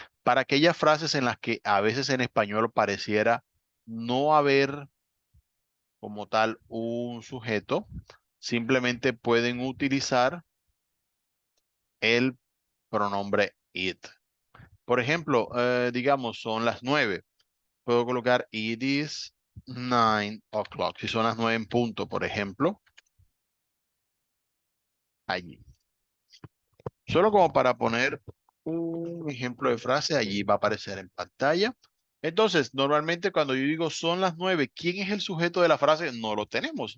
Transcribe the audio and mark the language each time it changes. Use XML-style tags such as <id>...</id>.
<es>Para aquellas frases en las que a veces en español pareciera no haber como tal un sujeto, simplemente pueden utilizar el pronombre it. Por ejemplo, digamos, son las 9. Puedo colocar</es> <en>it is 9 o'clock.</en> <es>Si son las 9 en punto, por ejemplo, allí. Solo como para poner un ejemplo de frase, allí va a aparecer en pantalla. Entonces, normalmente cuando yo digo son las 9, ¿quién es el sujeto de la frase? No lo tenemos.</es>